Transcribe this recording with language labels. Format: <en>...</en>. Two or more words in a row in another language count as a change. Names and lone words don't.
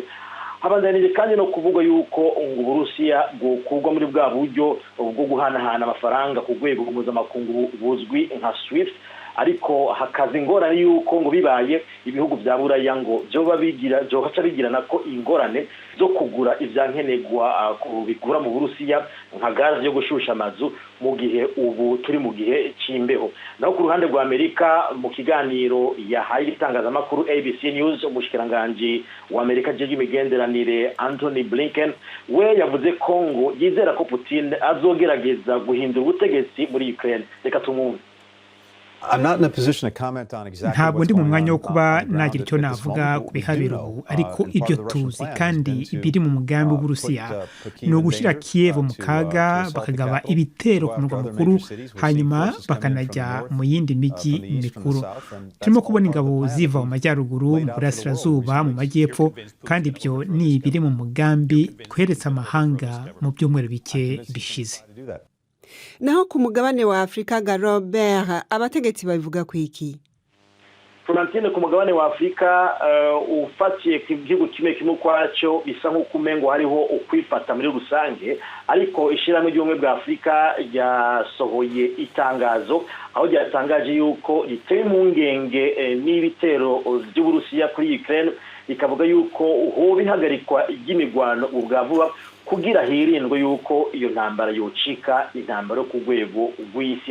<rn>Habandanije kandi no kuvuga yuko ngo Uburusiya bwokugwa muri bwa buryo bwo guhanahana amafaranga ku rwego mpuzamakungu buzwi nka SWIFT, ariko hakaza ingorane yuko ngo bibaye ibihugu bya Buraya ngo byoba bigirana ko ingorane zo kugura ivyankenegwa bigura mu Burusiya nka gazi yo gushusha amazu mu gihe ubu turi mu gihe c'imbeho. Naho ku ruhande rwa Amerika mu kiganiro yahaye itangazamakuru ABC News, umushikiranganje wa Amerika jeje imigenderanire Anthony Blinken we yavuze ko ngo yizera ko Putin azogerageza guhindura ubutegetsi muri Ukraine. Reka tumwumve.</rn> <rw>Ntabwo ndi mu mwanya wo kuba nagira icyo navuga ku bihabera ubu, ariko ibyo tuzi kandi biri mu mugambi w'Uburusiya ni ugushyira Kiev mu kaga, bakagaba ibitero ku murwa mukuru, hanyuma bakanajya mu yindi mijyi mikuru. Turimo kubona ingabo ziva mu majyaruguru, mu burasirazuba, mu majyepfo, kandi ibyo ni ibiri mu mugambi tweretse amahanga mu byumweru bike bishize.</rw> <rn>Naho ku mugabane wa Afrika ga Robert, abategetsi babivuga ku iki? Florentine, ku mugabane wa Afrika ufatiye ku gihugu kimwe kwaco bisa nk'uko umengo hariho ukwifata muri rusange, ariko ishiramwe ry'ubumwe bwa Afrika ryasohoye itangazo aho ryatangaje yuko riteye impungenge n'ibitero by'Uburusiya kuri Ukraine, ikavuga yuko hoba ihagarikwa ry'imigwano ubwa vuba kugira hirindwe yuko iyo ntambara yocika intambara ku rwego rw'isi.</rn>